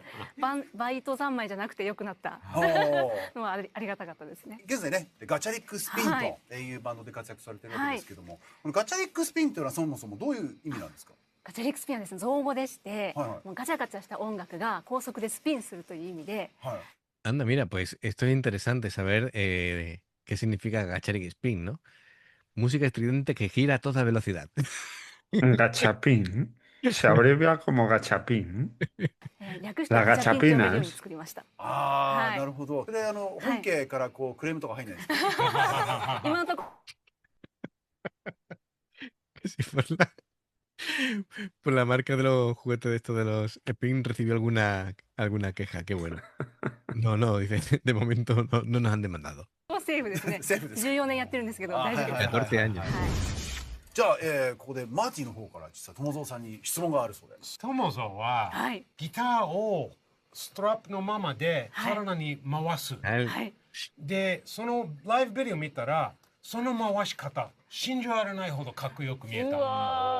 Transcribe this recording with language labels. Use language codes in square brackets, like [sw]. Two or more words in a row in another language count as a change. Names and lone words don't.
[ja] バイト三昧じゃなくて良くなったのはありがたかったですね。現在ね、ガチャリックスピンというバンドで活躍されてるわけですけども、このガチャリックスピンというのはそもそもどういう意味なんですか？ガチャリックスピンはですね、造語でして、もうガチャガチャした音楽が高速でスピンするという意味で。 [es] Anda, mira, pues esto es interesante saber qué significa Gacharic Spin, ¿no? Música estridente que gira a toda velocidad. Gachapín. Se abrevia como gachapín. [ja] 略してガチャピンというように作りました。ああ、なるほど。それ本家からクレームとか入んないですか？今のとこ [es] por la marca de los juguetes de estos de los Spin recibió alguna queja, qué bueno. No, dice, de momento no nos han demandado. [ja] セーフですね。14年やってるんですけど大丈夫です。 [es] 14 años. [ja] じゃあ、ここでマーティの方から実は友蔵さんに質問があるそうです。友蔵は、ギターをストラップのままで体に回す。で、そのライブビデオ見たら、その回し方、信じられないほどかっこよく見えた。